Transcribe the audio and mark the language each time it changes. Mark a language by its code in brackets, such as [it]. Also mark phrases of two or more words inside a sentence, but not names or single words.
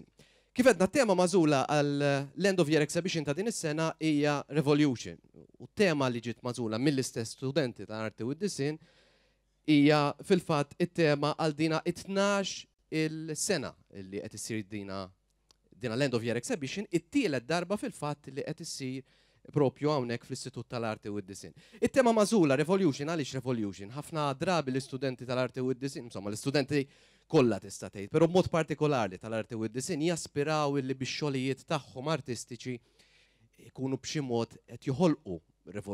[mt] Kif qedna t-tema mażula għall-End of Year Exhibition ta' din is-sena hija Revolution. U t-tema li ġiet mażula mill-istess studenti ta' arti u id-disin hija fil-fatt it-tema għal dina 12 il-sena li qed issir dina l-End of Year Exhibition, it-tielet darba fil-fatt li qed issir propju hawnhekk fl-Istitut tal-Arti u id-Disin. It-tema mażula Revolution, għaliex Revolution? Ħafna drabi l-istudenti tal-Arti u id-Disin, insomma l-istudenti kollha tista' tgħid, però b'mod partikolari tal-Arti u id-Disin jaspiraw illi bix-xogħlijiet tagħhom artistiċi jkunu b'xi mod qed joħolqu rivoluzzjoni.